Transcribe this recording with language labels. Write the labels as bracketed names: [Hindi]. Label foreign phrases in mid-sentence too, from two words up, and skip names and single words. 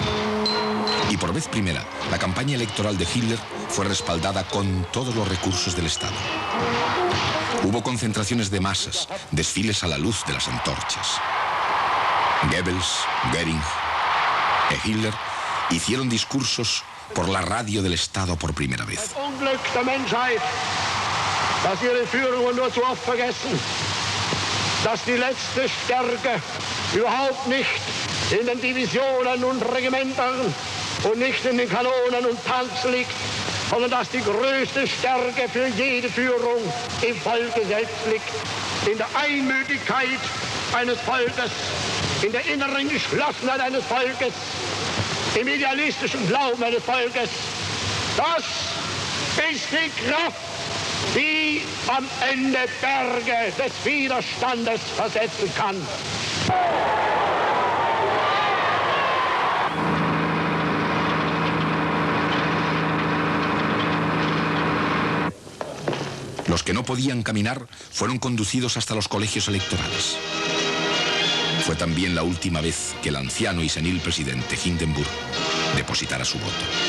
[Spanish] Y por vez primera, la campaña electoral de Hitler fue respaldada con todos los recursos del Estado. Hubo concentraciones de masas, desfiles a la luz de las antorchas. Goebbels, Göring e Hitler hicieron discursos por la radio del Estado por primera vez. [German] Dass ihre Führungen nur zu oft vergessen, dass die letzte Stärke überhaupt nicht in den Divisionen und Regimentern und nicht in den Kanonen und Tanks liegt, sondern dass die größte Stärke für jede Führung im Volke selbst liegt, in der Einmütigkeit eines Volkes, in der inneren Geschlossenheit eines Volkes, im idealistischen Glauben eines Volkes. Das ist die Kraft, die am Ende Berge des Widerstandes versetzen kann. [Spanish] Los que no podían caminar fueron conducidos hasta los colegios electorales. Fue también la última vez que el anciano y senil presidente Hindenburg depositara su voto.